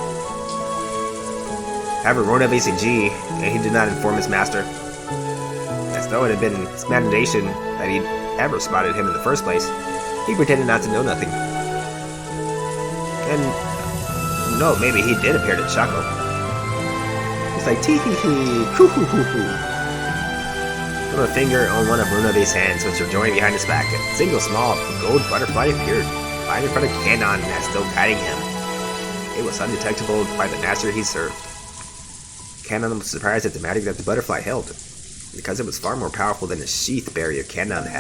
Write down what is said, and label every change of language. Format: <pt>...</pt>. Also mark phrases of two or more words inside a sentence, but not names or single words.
<en>However, Rona faced a G, and he did not inform his master. As though it had been his imagination that he'd ever spotted him in the first place, he pretended not to know nothing. And, no, maybe he did appear to chuckle. He's like, tee-hee-hee, hoo-hoo-hoo-hoo. Put a finger on one of Runabe's hands, which were joined behind his back. A single small gold butterfly appeared, right in front of Cannon as though guiding him. It was undetectable by the master he served. Cannon was surprised at the magic that the butterfly held, because it was far more powerful than the sheath barrier Cannon had.</en>